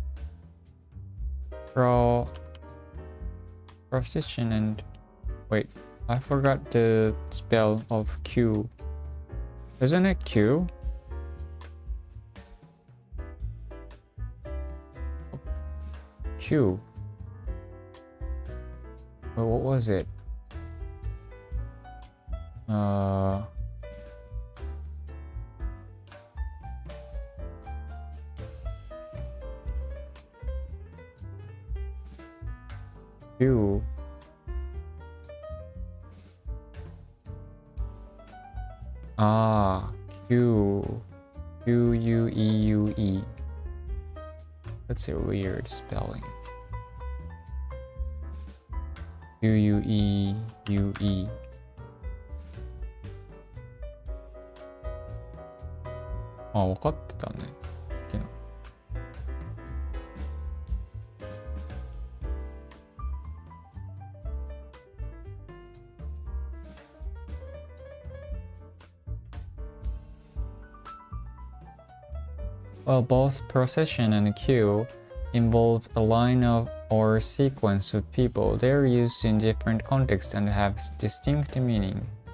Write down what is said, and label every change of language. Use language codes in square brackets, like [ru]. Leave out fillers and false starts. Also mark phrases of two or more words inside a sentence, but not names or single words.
[en] Procession and wait, I forgot the spell of Q. Isn't it Q? Q. What was it? Q. Q. Q-U-E-U-E. That's a weird spelling. Q-U-E-U-E. [ja] Ah, 分かってたね。 [en] 昨日。Well, both procession and queue involve a line of or sequence of people. They are used in different contexts and have distinct meaning.